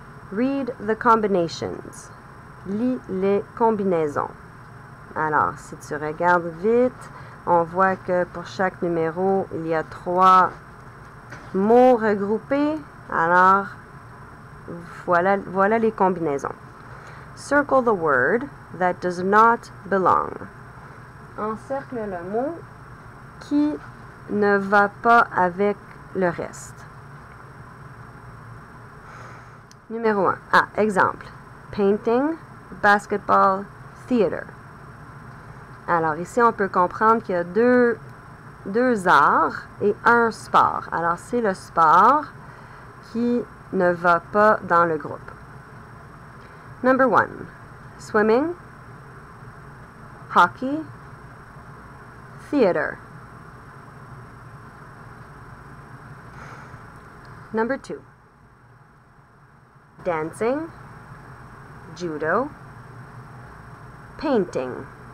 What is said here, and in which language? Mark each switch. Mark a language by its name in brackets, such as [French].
[English] Read the combinations. [French] Lis les combinaisons. Alors, si tu regardes vite, on voit que pour chaque numéro, il y a 3 mots regroupés. Alors, voilà les combinaisons. [English] Circle the word that does not belong. [French] Encercle le mot qui ne va pas avec le reste. Numéro 1. Ah, exemple. [English] Painting, basketball, theater. [French] Alors ici, on peut comprendre qu'il y a deux arts et un sport. Alors c'est le sport qui ne va pas dans le groupe. [English] Number 1. Swimming, hockey, theater. Number 2. Dancing, judo, painting.